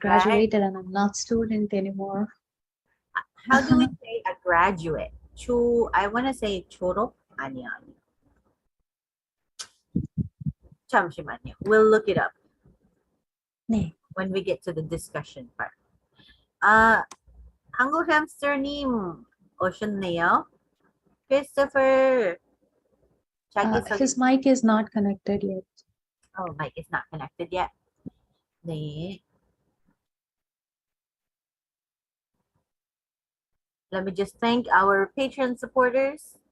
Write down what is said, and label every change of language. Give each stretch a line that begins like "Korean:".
English: graduated and I'm not student anymore. How do we say a graduate? I want to say
Korean: 졸업? 아니야. 잠시만요.
English: We'll look it up
Korean: 네.
English: when we get to the discussion part.
Korean: 한국 햄스터님 오셨네요.
English: Christopher,
Korean: 자기소개.
English: His mic is not connected yet. Oh, mic is not connected yet.
Korean: 네.
English: Let me just thank our Patreon supporters.